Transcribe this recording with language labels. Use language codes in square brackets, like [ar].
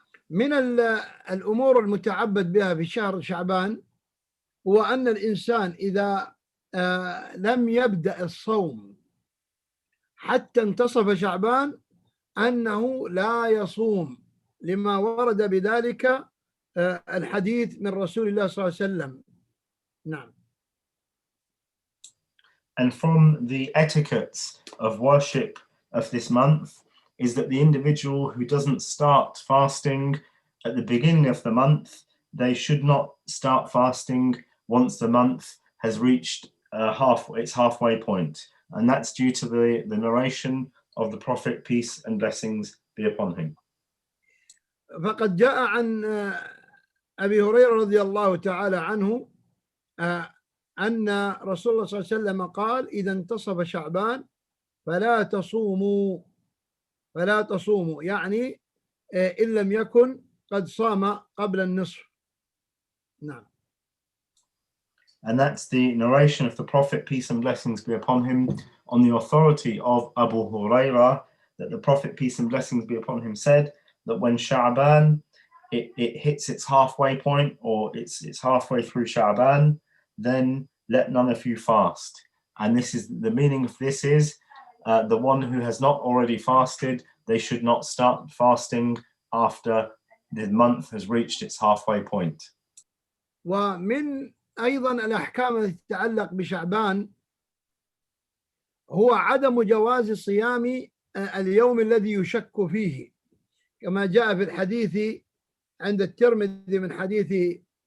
[ar] من الأمور المتعبد بها في شهر شعبان هو أن الإنسان إذا لم يبدأ الصوم حتى انتصف شعبان أنه لا يصوم، لما ورد بذلك الحديث من رسول الله صلى الله عليه وسلم. نعم. [en] And from the etiquettes of worship of this month is that the individual who doesn't start fasting at the beginning of the month, they should not start fasting once the month has reached its halfway point. And that's due to the narration of the Prophet, peace and blessings be upon him. [ar] فقد جاء عن أبي هريرة رضي الله تعالى عنه أن رسول الله صلى الله عليه وسلم قال إذا انتصف شعبان فلا تصوموا، يعني إن لم يكن قد صام قبل النصف. نعم. [en] And that's the narration of the Prophet, peace and blessings be upon him, on the authority of Abu Hurairah, that the Prophet, peace and blessings be upon him, said that when Shaban it hits its halfway point, or it's halfway through Shaban, then let none of you fast. And this is the meaning of this is the one who has not already fasted, they should not start fasting after the month has reached its halfway point. [ar] ومن أيضا الأحكام التي تتعلق بشعبان هو عدم جواز صيام اليوم الذي يشك فيه، كما جاء في الحديث عند الترمذي من حديث